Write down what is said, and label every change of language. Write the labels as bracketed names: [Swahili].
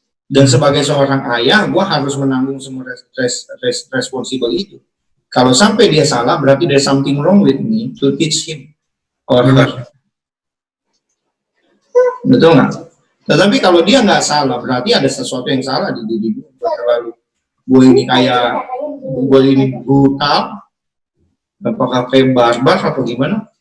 [Indonesian] Dan sebagai seorang ayah, gue harus menanggung semua responsible itu. Kalau sampai dia salah, berarti [English] there's something wrong with me to teach him or her. [Indonesian] Betul nggak? Tetapi kalau dia nggak salah, berarti ada sesuatu yang salah di diri gue. Terlalu gue ini kayak, gue ini brutal, apakah kayak barbar atau gimana?